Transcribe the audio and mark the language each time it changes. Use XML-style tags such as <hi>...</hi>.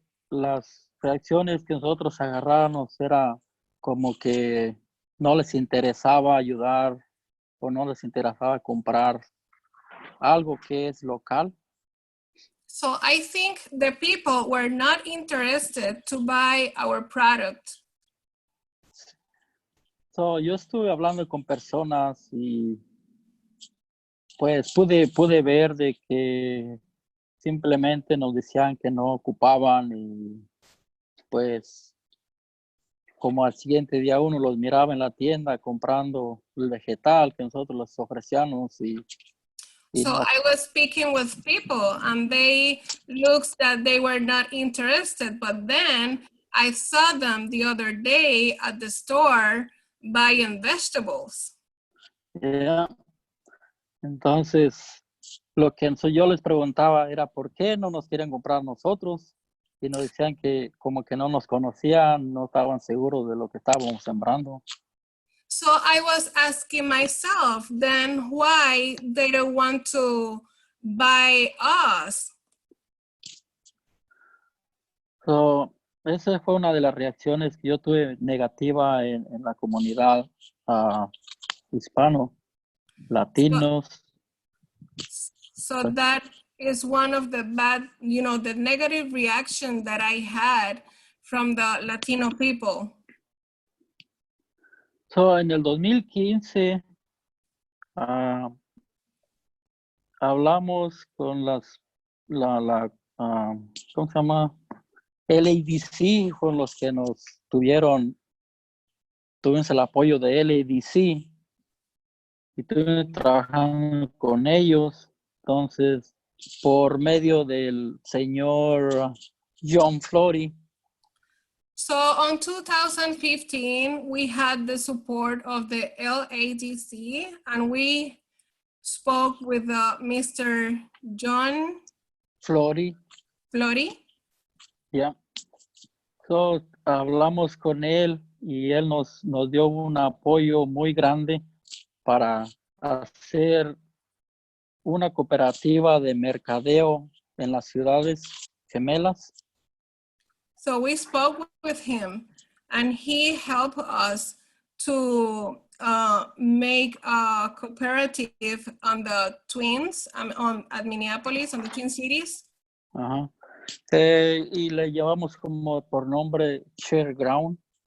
<es>Las reacciones que nosotros agarrábamos era como que no les interesaba ayudar o no les interesaba comprar algo que es local.</es> <en>So I think the people were not interested to buy our product.</en> <es>Yo estuve hablando con personas y pues pude ver de que simplemente nos decían que no ocupaban y pues como al siguiente día uno los miraba en la tienda comprando el vegetal que nosotros les ofrecíamos y</es> <en>So no. I was speaking with people and they looked that they were not interested, but then I saw them the other day at the store buying vegetables. Yeah.</en> <es>Entonces, lo que yo les preguntaba era ¿por qué no nos quieren comprar nosotros? Y nos decían que como que no nos conocían, no estaban seguros de lo que estábamos sembrando.</es> <en>So I was asking myself then why they don't want to buy us.</en> <es>So, esa fue una de las reacciones que yo tuve negativa en la comunidad hispano, latinos.</es> <en>So that is one of the bad, the negative reaction that I had from the Latino people.</en> <es>So, en el 2015 hablamos con ¿cómo se llama? LADC, con los que nos tuvimos el apoyo de LADC y estuvimos trabajando con ellos. Entonces, por medio del señor John Flory.</es> <en>So on 2015, we had the support of the LADC and we spoke with Mr. John Flory. Yeah.</en> <es>So, hablamos con él y él nos dio un apoyo muy grande para hacer una cooperativa de mercadeo en las ciudades gemelas.</es> <en>So we spoke with him and he helped us to make a cooperative on the Twins, at Minneapolis, on the Twin Cities.</en> <es>Ajá. Y le llevamos como por nombre Share Ground.</es>